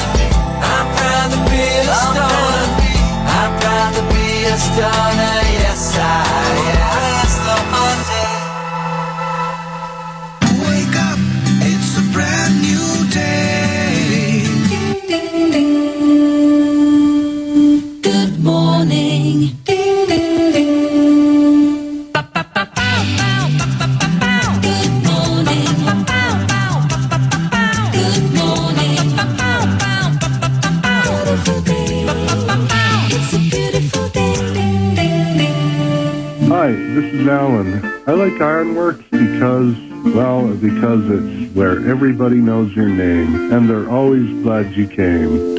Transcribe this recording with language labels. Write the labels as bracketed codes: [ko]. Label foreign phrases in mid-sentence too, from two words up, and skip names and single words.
[en] I'd rather be a stoner. I'd rather be a stoner. Yes, I am. That's the Monday. Wake up, it's a brand new day. Ding, ding. Good morning. Ding, ding, ding. Ba, ba, ba, bow, bow, ba, ba, ba, bow. Good morning. Ba, bow, bow, ba, ba, ba, bow. Good morning. Ba, bow, bow, ba, ba, ba, bow. Beautiful day. Ba, ba, ba, bow. It's a beautiful day. Ding, ding, ding. Hi, this is Alan. I like IRONWORX because it's where everybody knows your name, and they're always glad you came.